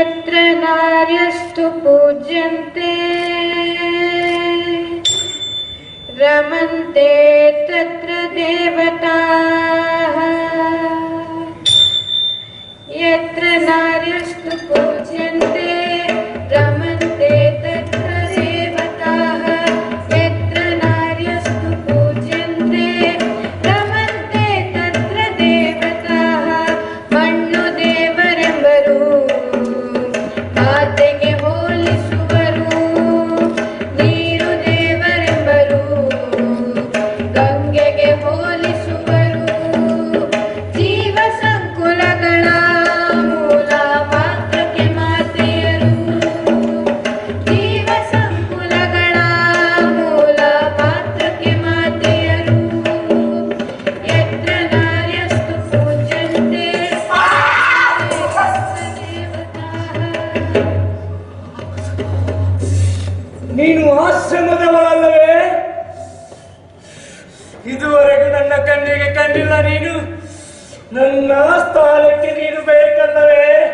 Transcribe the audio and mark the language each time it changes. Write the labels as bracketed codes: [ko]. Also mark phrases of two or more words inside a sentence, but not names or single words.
[sa] ಯತ್ರ ನಾರ್ಯಸ್ತು ಪೂಜ್ಯಂತೆ ರಮಂತೆ ತತ್ರ ದೇವತಾಃ ಯತ್ರ ನಾರ್ಯಸ್ತು ಪೂಜ್ಯಂತೆ ರಮಂತೆ ತತ್ರ ದೇವತಾಃ ಯತ್ರ ನಾರ್ಯಸ್ತು ಪೂಜ್ಯಂತೆ ರಮಂತೆ ತತ್ರ ದೇವತಾಃ [kn] ಮಣ್ಣು ದೇವರೆಂಬರು ಮಾತೆಗೆ ಹೋಲಿಸುವರು ನೀರು ದೇವರೆಂಬರು ಗಂಗೆಗೆ ಹೋಲಿಸುವರು ಜೀವ ಸಂಕುಲಗಳ ಮೂಲ ಮಾತ್ರಕ್ಕೆ ಮಾತೆಯರು ಜೀವ ಸಂಕುಲಗಳ ಮೂಲ ಮಾತ್ರಕ್ಕೆ ಮಾತೆಯರು [sa] ಯತ್ರ ನಾರ್ಯಸ್ತು ಪೂಜ್ಯಂತೆ [kn] ನೀನು ಆಶ್ರಮದವಳಲ್ಲವೇ? ಇದುವರೆಗೂ ನನ್ನ ಕಣ್ಣಿಗೆ ಕಂಡಿಲ್ಲ ನೀನು. ನನ್ನ ಸ್ಥಾನಕ್ಕೆ ನೀನು ಬೇಕಲ್ಲವೇ?